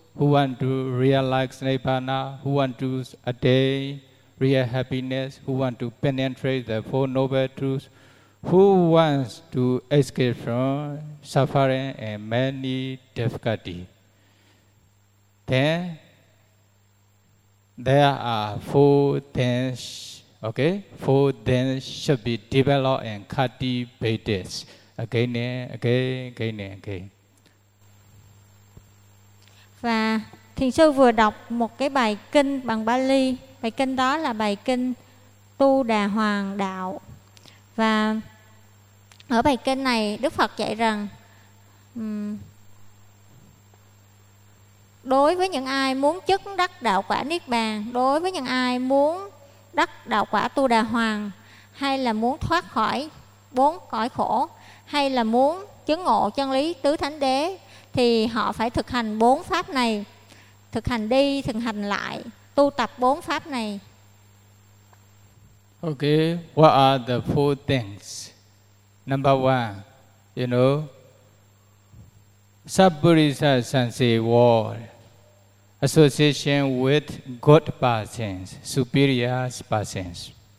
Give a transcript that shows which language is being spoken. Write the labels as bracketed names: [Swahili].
[English] who want to realize Nibbana, who want to attain real happiness, who want to penetrate the Four Noble Truths, who wants to escape from suffering and many difficulties. Then there are four things, okay? Four things should be developed and cultivated. Again and again, again and again. [Vietnamese] Và thiền sư vừa đọc một cái bài kinh bằng Bali. Bài kinh đó là bài kinh Tu Đà Hoàng Đạo. Và ở bài kinh này Đức Phật dạy rằng đối với những ai muốn chứng đắc đạo quả Niết Bàn, đối với những ai muốn đắc đạo quả Tu Đà Hoàng, hay là muốn thoát khỏi bốn cõi khổ, hay là muốn chứng ngộ chân lý Tứ Thánh Đế, thì họ phải thực hành bốn pháp này, thực hành đi, thực hành lại, tu tập bốn pháp này. [English] Okay, what are the four things? Number one, you know, Sabburisa Sanse War, association with good persons, superior persons.